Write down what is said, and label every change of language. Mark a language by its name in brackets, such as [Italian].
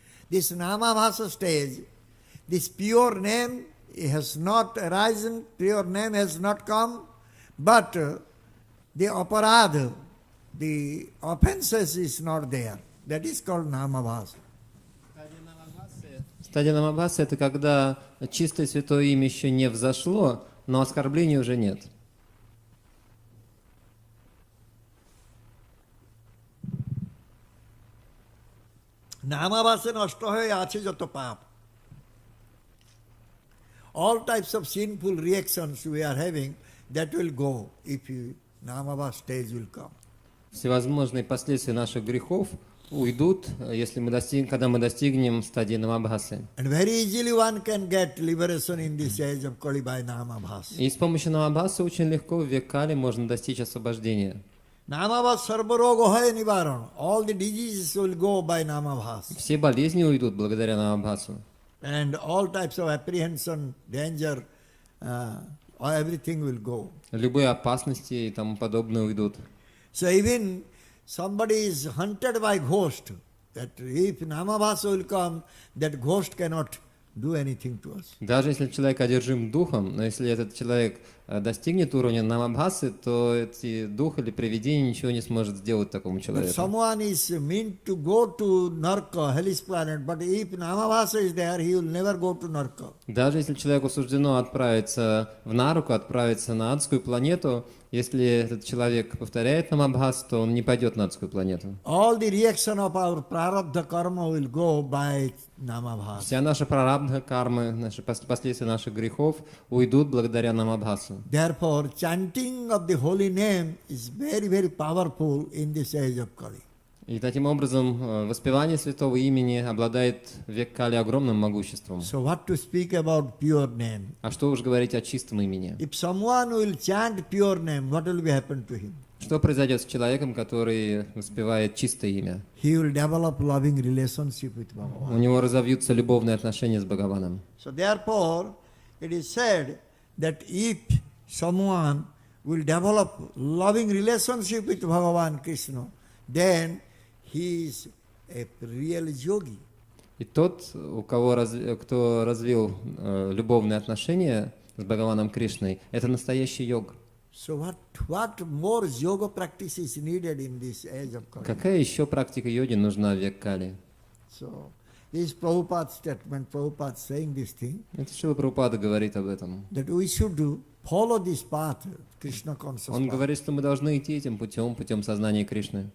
[English] This nama bhasa stage, this pure name has not arisen, pure name has not come, but the aparadha, the offenses is not there. That is called namabhasa. [Russian] Стадия намабхасы — это когда чистое святое имя еще не взошло, но оскорблений уже нет. [Bangla] Namabhasa nashta hoye ache joto pap. [English] All types of sinful reactions we are having, that will go if namabhasa stage will come. [Russian] Всевозможные последствия наших грехов уйдут, если когда мы достигнем стадии намабхасы. [English] And very easily one can get liberation in this age of Kali by namabhasa. [Russian] И с помощью намабхасы очень легко в век Кали можно достичь освобождения. [Bangla] Namabhasa sarva roga hoye nivaran. [English] All the diseases will go by namabhasa. [Russian] Все болезни уйдут благодаря намабхасу. [English] And all types of apprehension, danger, everything will go. [Russian] Любые опасности и тому подобное уйдут. [English] So even somebody is hunted by ghost, that if namabhasa will come, that ghost cannot do anything to us. [Russian] Даже если человек одержим духом, но если этот человек достигнет уровня намабхасы, то эти дух или привидение ничего не сможет сделать такому [English] But [Russian] человеку. [English] someone is meant to go to Narka, hellish planet, but if namabhasa is there, he will never go to Narka. [Russian] Даже если человеку суждено отправиться в Наруку, отправиться на адскую планету, если этот человек повторяет намабхас, то он не пойдет на адскую планету. [English] All the reaction of our prarabdha karma will go by namabhasa. [Russian] Вся наша прарабдха кармы, наши последствия наших грехов уйдут благодаря намабхасу. [English] Therefore, chanting of the holy name is very, very powerful in this age of Kali. [Russian] И таким образом воспевание святого имени обладает в век Кали огромным могуществом. [English] So what to speak about pure name? [Russian] А что уж говорить о чистом имени? [English] If someone will chant pure name, what will be happen to him? [Russian] Что произойдет с человеком, который воспевает чистое имя? [English] He will develop loving relationship with Bhagavan. [Russian] У него разовьются любовные отношения с Бхагаваном. [English] So therefore, it is said that if someone will develop loving relationship with Bhagavan Krishna, then he is a real yogi. [Russian] И тот, кто развил любовные отношения с Бхагаваном Кришной, это настоящий йог. [English] So what more yoga practice is needed in this age of Kali? [Russian] Какая еще практика йоги нужна в век Кали? [English] So this is Prabhupada's statement, Prabhupada saying this thing, [Russian] Это Шрила Прабхупада говорит об этом. [English] that we should follow this path, Krishna conscious [Russian] Он [English] path. [Russian] говорит, что мы должны идти этим путем сознания Кришны.